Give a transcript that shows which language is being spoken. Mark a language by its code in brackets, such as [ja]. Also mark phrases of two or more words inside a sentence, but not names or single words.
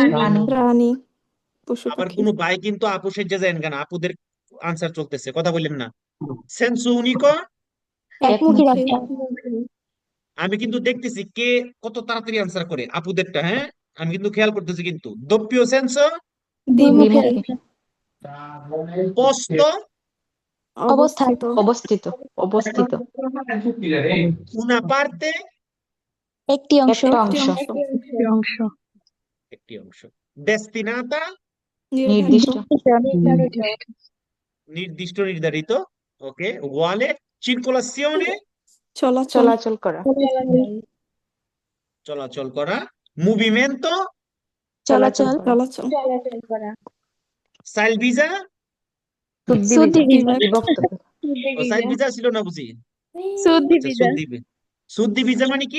[bn] প্রাণী প্রাণী পশু আবার পাখি কোনো ভাই কিন্তু আপু সেজে যায় কেন? আপুদের আনসার চলতেছে, কথা বললেন না। [it] senso unico, [bn] একমুখী একমুখী রাস্তা আমি কিন্তু দেখতেছি কে কত তাড়াতাড়ি আনসার করে আপুদেরটা, হ্যাঁ আমি কিন্তু খেয়াল করতেছি। কিন্তু [it] doppio senso, [bn] দ্বিমুখী দ্বিমুখী [it] posto, [bn] অবস্থিত অবস্থিত অবস্থিত [it] una parte, [bn] একটি অংশ একটা অংশ অংশ একটি অংশ। destinata, নির্দিষ্ট নির্দিষ্ট, নির্ধারিত। ওকে, [it] uguale, circolazione, [bn] চলাচল চলাচল করা চলাচল করা। movimento, চলাচল চলাচল [it] salvisa, [bn] সুদ্দিবিজা বিভক্ত ও salvisa ছিল না বুঝি? আচ্ছা, সুদ্দিবিজা মানে কি?